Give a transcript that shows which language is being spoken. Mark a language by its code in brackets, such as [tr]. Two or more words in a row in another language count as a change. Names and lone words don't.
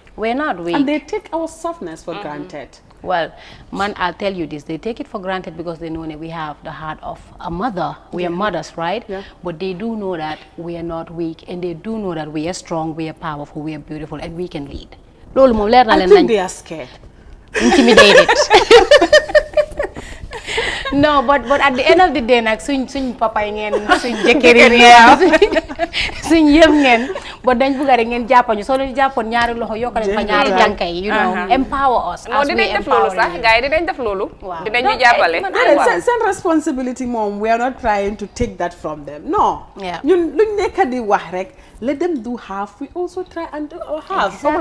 [en] We're not weak. And they take our softness for granted. Well, man, I'll tell you this. They take it for granted because they know that we have the heart of a mother. We are mothers, right? Yeah. But they do know that we are not weak, and they do know that we are strong, we are powerful, we are beautiful, and we can lead. [wo] Lolu mom leer na [en] I [wo] len [en] think [wo] nañ. [en] they are scared. Intimidated. No, but at the end of the day [wo] nag suñ papa yi ngeen suñ jëkkër yi ngeen suñ yëpp ngeen ba dañ bëgg rek ngeen jàppañu soo leen jàppoon ñaari loxo yokkal fa ñaari jànkay [en] you know empower us [fr] non [en] as we [wo] dinañ def loolu [en] empower [wo] sax [en] you. [wo] gars yi dinañ def loolu Waaw. dinañ ñu jàppale [en] Send responsibility, mom. We are not trying to take that from them. No. Yeah. [wo] Ñun luñ nekk di wax rek, [en] let them do half. We also try and do our half.